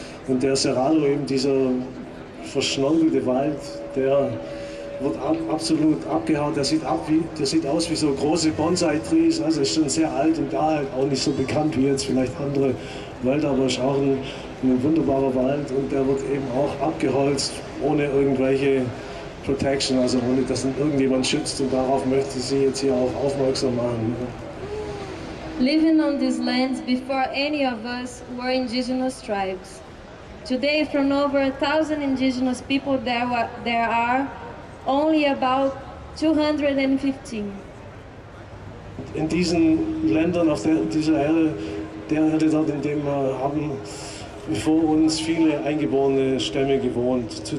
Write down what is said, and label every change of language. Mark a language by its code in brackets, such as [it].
[de] Und der Cerrado, eben dieser verschnörkelte Wald, der wird absolut abgehauen. Der sieht aus wie so große Bonsai-Trees, also ist schon sehr alt und da halt auch nicht so bekannt wie jetzt vielleicht andere Wälder, aber ist auch ein wunderbarer Wald und der wird eben auch abgeholzt ohne irgendwelche Protection, also ohne dass ihn irgendjemand schützt und darauf möchte ich Sie jetzt hier auch aufmerksam machen. [en] Living on these lands before any of us were indigenous tribes. Today, from over 1,000 indigenous people, there are only about 215. [de] In diesen Ländern auf dieser Erde, dort, in dem wir haben vor uns viele eingeborene Stämme gewohnt.